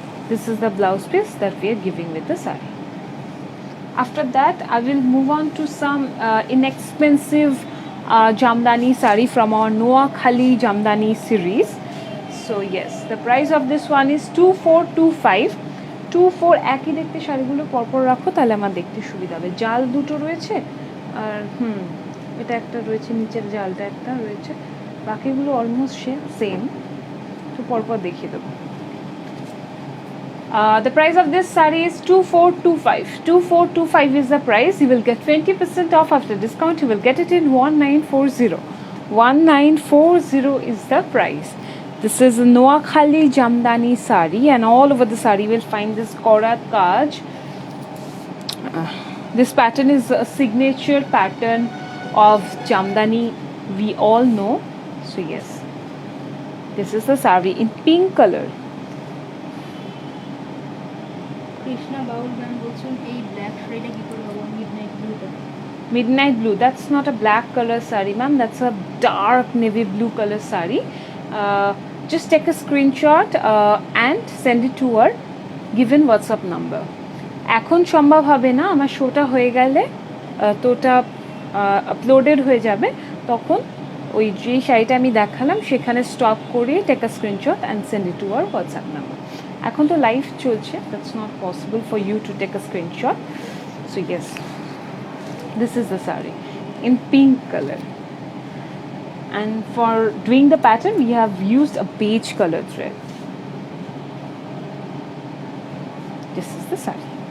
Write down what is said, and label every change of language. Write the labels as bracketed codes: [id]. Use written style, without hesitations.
[en] This is the blouse piece that we are giving with the saree. After that, I will move on to some inexpensive Jamdani saree from our Noakhali Jamdani series. So yes, the price of this one is 2425. [bn] 24 একই দেখতে শাড়িগুলো পরপর রাখো, তাহলে আমার দেখতে সুবিধা হবে। জাল দুটো রয়েছে, আর এটা একটা রয়েছে, নিচের জালটা একটা রয়েছে, বাকিগুলো অলমোস্ট সেম। তো পরপর দেখিয়ে দেবো। [en] The price of this saree is 2425. 2425 is the price. You will get 20% off after discount. You will get it in 1940. 1940 is the price. This is a Noakhali Jamdani saree, and all over the saree you will find this Korat Kaj. This pattern is a signature pattern of Jamdani, we all know. So yes, this is the saree in pink color. [bn] Krishna বাউল গান বলছেন এই black শাড়িটা কি করে হবে midnight ব্লুটা [en] Midnight blue, that's not a black color saree, ma'am, that's a dark navy blue color saree. Just take a screenshot and send it to our given WhatsApp number. [bn] এখন সম্ভব হবে না, আমার শোটা হয়ে গেলে তোটা আপলোডেড হয়ে যাবে, তখন ওই যে শাড়িটা আমি দেখালাম সেখানে স্টপ করে [en] Take a screenshot and send it to our WhatsApp number. [bn] এখন তো লাইভ চলছে, [en] That's not possible for you to take a screenshot. So yes, this is the saree in pink color, and for doing the pattern we have used a beige color thread. This is the saree.